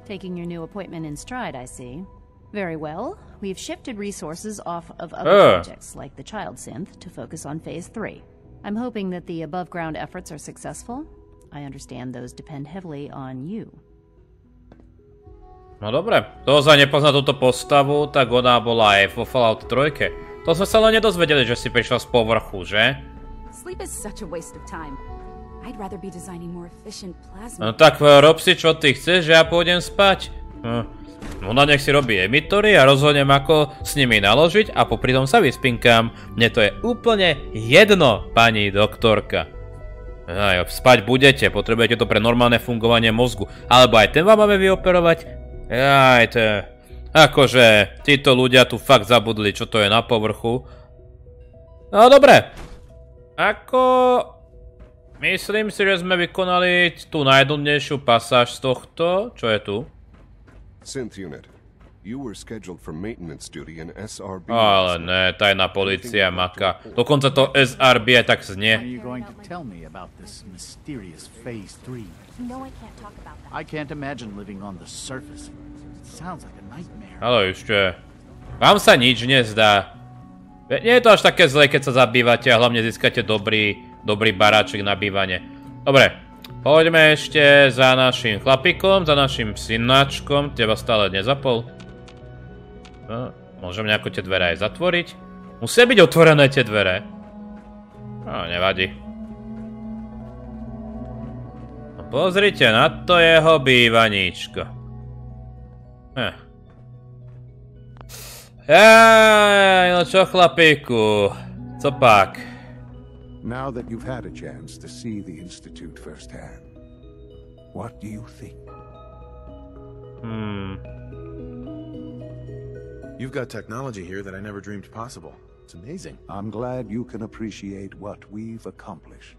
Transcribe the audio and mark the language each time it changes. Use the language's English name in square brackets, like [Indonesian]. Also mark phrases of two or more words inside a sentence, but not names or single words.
[English] Taking your new appointment in stride, I see. Very well. We've shifted resources off of other projects, like the child synth, to focus on Phase 3. I'm hoping that the above-ground efforts are successful. I understand those depend heavily on you. [Slovak] No dobre, kto za nepozná túto postavu, tak ona bola aj vo Fallout 3. To sme sa len nedozvedeli, že si prišla z povrchu, že? [English] Sleep is such a waste of time. I'd rather be designing more efficient plasma. [Slovak] No tak rob si, čo ty chceš, že ja pôjdem spať. Ona nech si robí emitory a rozhodnem, ako s nimi naložiť a popri tom sa vyspinkám. Mne to je úplne jedno, pani doktorka. Spať budete, potrebujete to pre normálne fungovanie mozgu. Alebo aj ten vám máme vyoperovať? To je... Akože, títo ľudia tu fakt zabudli, čo to je na povrchu. No dobre. Myslím si, že sme vykonali tú najdôležitejšiu pasáž z tohto. Čo je tu? [English] Synth unit. You were scheduled for maintenance duty in SRB. [Slovak] Ale ne, tajná polícia maka. Dokonca to SRB aj tak znie. [English] Are you going to tell me about this mysterious Phase 3? No, I can't talk about that. I can't imagine living on the surface. It sounds like a nightmare. [Slovak] Ale ešte. Vám sa nič nezdá. Nie je to až také zlé, keď sa zabývate a hlavne získate dobrý baráčik na bývanie. Dobre. Poďme ešte za našim chlapikom, za našim synáčkom. Teba stále nezapol. No, môžem nejako tie dvere aj zatvoriť. Musia byť otvorené tie dvere. No, nevadí. No, pozrite na to jeho bývaníčko. No čo, chlapíku? [Czech] Co pak? [English] Now that you've had a chance to see the Institute firsthand, what do you think? You've got technology here that I never dreamed possible. It's amazing. I'm glad you can appreciate what we've accomplished.